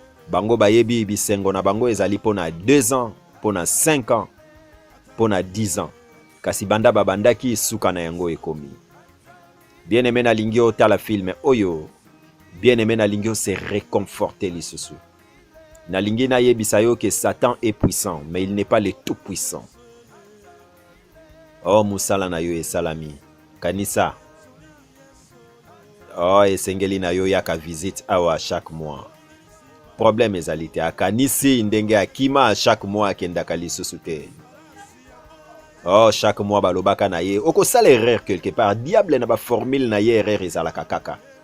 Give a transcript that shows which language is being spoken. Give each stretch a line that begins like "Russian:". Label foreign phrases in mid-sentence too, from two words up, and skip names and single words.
Lingala: Bango bayebi bisengo na bango ezali mpo na deux ans, mpo na cinq ans, mpo na dix ans. Kasi banda babandaki, suka na yango ekomi. Bien-aimé, nalingi otala film oyo. Bien-aimé, nalingi ose réconforter lisusu. Nalingi nayebisa yo ke
French: Satan est puissant, mais il n'est pas le tout puissant. Oh,
Lingala: musala na yo esalami. Kanisa. Oh, esengeli na yo yaka visite awa
French: chaque mois.
Lingala: Problème ezali te. Akanisi ndenge akima
French: chaque mois
Lingala: akendaka lisusu te. Oh,
French: chaque mois
Lingala: balobaka na ye. Okosala
French: erreur quelque part.
Lingala: Diable na ba formule na ye erreur ezalaka kaka.